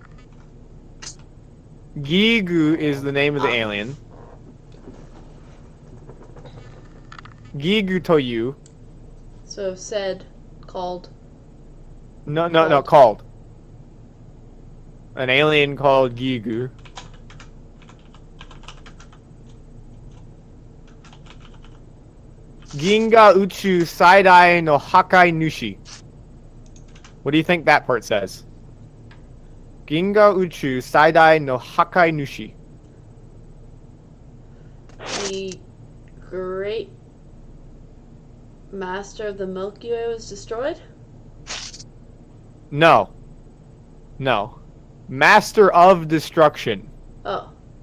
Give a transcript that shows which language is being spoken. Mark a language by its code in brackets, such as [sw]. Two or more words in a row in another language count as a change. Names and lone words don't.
[en] Gigu is the name of the alien. [ja] ギグという. [en] So said, called. No, called. An alien called Gigu. [ja] 銀河宇宙最大の破壊主. [en] What do you think that part says? [ja] 銀河宇宙最大の破壊主. [en] The great master of the Milky Way was destroyed? No. Master of destruction. Oh.